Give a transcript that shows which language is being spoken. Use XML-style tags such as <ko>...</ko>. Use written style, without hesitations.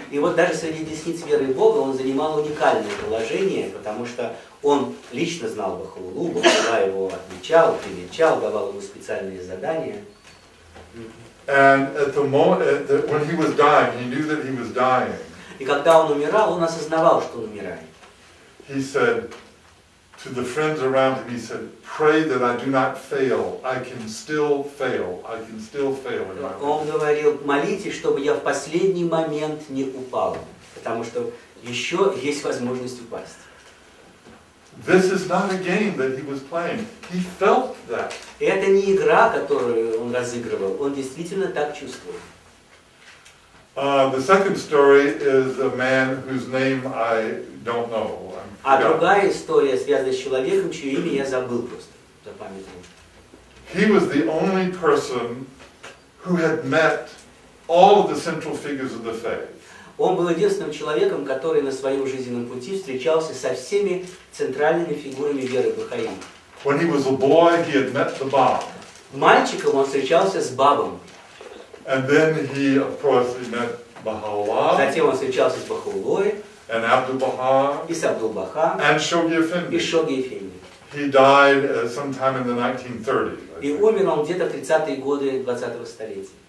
<ru>И вот даже среди десниц веры в Бога он занимал уникальное положение, потому что он лично знал Бахаулу, Бахаула его отмечал, привечал, давал ему специальные задания.</ru> <en>And at the moment, when he was dying, he knew that he was dying.</en> <ru>И когда он умирал, он осознавал, что он умирает.</ru> <en>He said to the friends around him, he said, pray that I do not fail. I can still fail. I can still fail.</en> <ru>Он говорил, молитесь, чтобы я в последний момент не упал, потому что еще есть возможность упасть.</ru> <en>This is not a game that he was playing. He felt that.</en> <ru>И это не игра, которую он разыгрывал, он действительно так чувствовал.</ru> <en>The second story is a man whose name I don't know.</en> <ru>А другая история связана с человеком, чье имя я забыл просто, запамятовал.</ru> <en>He was the only person who had met all of the central figures of the faith.</en> <ru>Он был единственным человеком, который на своем жизненном пути встречался со всеми центральными фигурами веры бахаи.</ru> <en>When he was a boy, he had met the Bab.</en> <ru>Мальчиком он встречался с Бабом.</ru> <en>And then he, of course, he met Baha'u'llah.</en> <ru>Затем он встречался с Бахаулой,</ru> <en>And Abdu'l-Baha,</en> <ru>и с Абдул-Баха,</ru> <en>and Shoghi</en> <ru>и</ru> <en>Effendi.</en> <ru>Шоги Эфенди.</ru> <en>He died sometime in the 1930s. I</en> <ru>И</ru> <en>think.</en> <ru>умер он где-то в 30-е годы 20-го столетия.</ru>